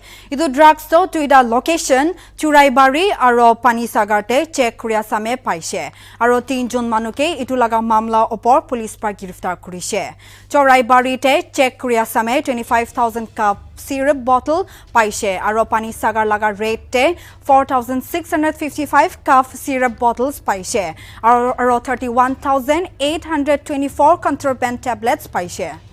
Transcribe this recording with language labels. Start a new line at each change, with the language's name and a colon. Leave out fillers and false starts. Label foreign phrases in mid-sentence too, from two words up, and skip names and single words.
Naga Pidgin: Idu drugs to tuida location Churaibari aro Panisagar te check kuria same paise. Aro 3 jon manuke itu laga mamla opor police pa giriftar kurise. Churaibari te check kuria same 25,000
English: cup syrup bottle
Naga Pidgin: paise. Aro Panisagar laga rate te 4,655
English: cough syrup bottles
Naga Pidgin: paise. Aro 31,824
English: contraband tablets
Naga Pidgin: paise.